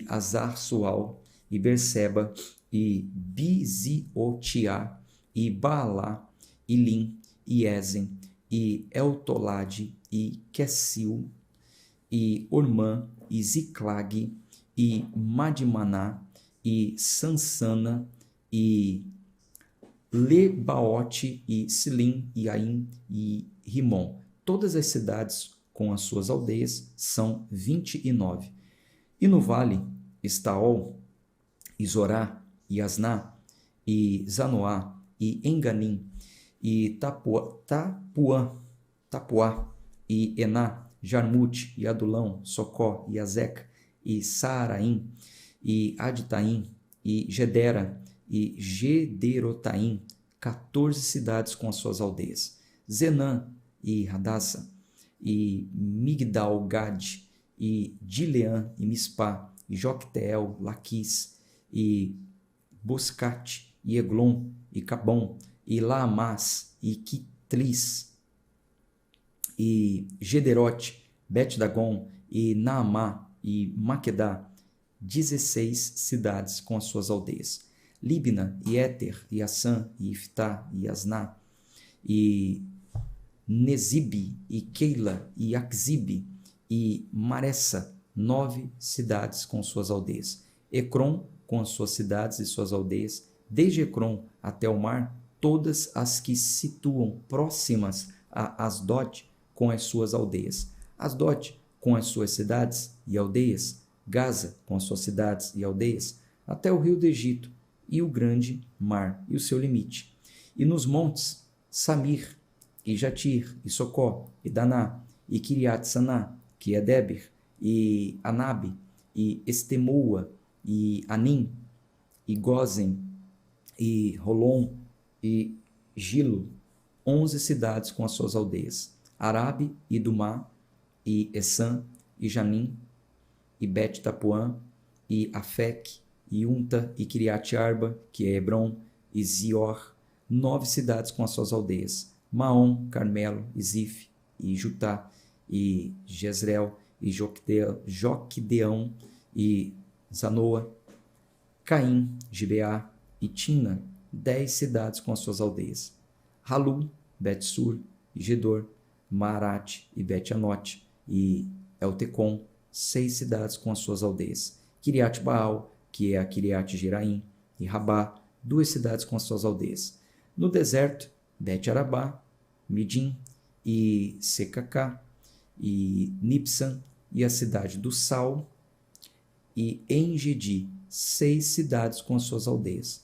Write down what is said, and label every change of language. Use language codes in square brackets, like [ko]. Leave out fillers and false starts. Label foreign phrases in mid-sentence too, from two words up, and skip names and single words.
[pt] Azar-Sual e Berseba e Biziotiá e Baalá e Lim e Ezen e Eltolade e Quesil e Ormã e Ziclag e Madmaná e Sansana e Lebaote e Silim e Aim e Rimon. Todas as cidades com as suas aldeias são 29. E no vale, Estaol, e Zorá, e Asná, e Zanoá, e Enganim, e Tapuá, e Ená, Jarmute, e Adulão, Socó, e Azeca, e Saaraim, e Aditaim, e Gedera, e Gederotaim, 14 cidades com as suas aldeias. Zenã, e Radassa, e Migdal-Gad, e Dileã, e Mispá, e Jocteel, Laquis, e Boscate, e Eglon, e Cabom, e Laamás, e Quitlis, e Gederote, Bet-Dagon, e Naamá, e Maquedá, 16 cidades com as suas aldeias. Libna, e Éter, e Assã, e Iftá, e Asná, e Nezibe, e Keila, e Axibe, e Maressa, 9 cidades com suas aldeias. Ecrom, com as suas cidades e suas aldeias, desde Ecrom até o mar, todas as que se situam próximas a Asdod, com as suas aldeias. Asdod, com as suas cidades e aldeias. Gaza, com as suas cidades e aldeias, até o rio do Egito, e o grande mar, e o seu limite. E nos montes, Samir, e Jatir, e Socó, e Daná, e Kiriat-Saná, que é Debir, e Anabe, e Estemoa, e Anim, e Gozen, e Rolon, e Gilo, 11 cidades com as suas aldeias. Arabe, e Dumá, e Essã, e Janim, e Bet-Tapuã, e Afec, e Unta, e Kiriat-Arba, que é Hebron, e Zior, 9 cidades com as suas aldeias. Maom, Carmelo, e Zif, e Jutá, e Jezreel, e Joquedeão, e Zanoa, Caim, Gibeá, e Tina, 10 cidades com as suas aldeias. Halu, Bet-Sur, e Gedor, Maarate, e Bet-Anote, e Eltecom, 6 cidades com as suas aldeias. Kiriat-Baal, que é a Kiriat-Jeraim, e Rabá, 2 cidades com as suas aldeias. No deserto, Bet-Arabá, Midim, e Secacá, e Nipsan, e a cidade do Sal, e Engedi, 6 cidades com as suas aldeias.